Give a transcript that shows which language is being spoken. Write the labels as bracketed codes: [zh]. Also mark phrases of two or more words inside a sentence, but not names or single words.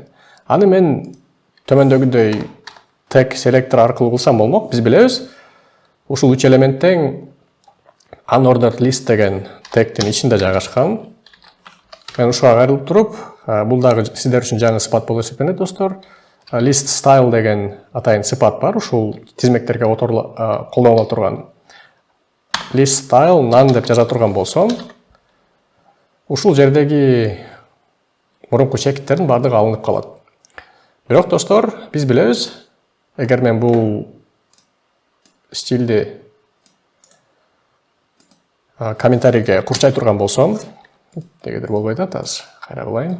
[ky] Аны мен төмөндөгүдөй [en] tag selector [ky] аркылуу кылсам болмок. Биз билебиз, ушул 3 элементтен [en] unordered list [ky] деген тегтин ичинде жайгашкан. Мен ушуга кайрылып туруп, бул дагы сиздер үчүн жаңы сыпат болуп эсептелет, достор. [en] List style [ky] деген атайын сыпат бар, ушул тизмектерге колдонула турган. [en] List style none [ky] деп жаза турган болсом, ушул жердеги мурунку чекиттердин бардыгы алынып калат. Бирок, достор, биз билебиз, эгер мен бул стилди комментарийге курчай турган болсом, дегедир болбойт атабыз, кайра кылайын.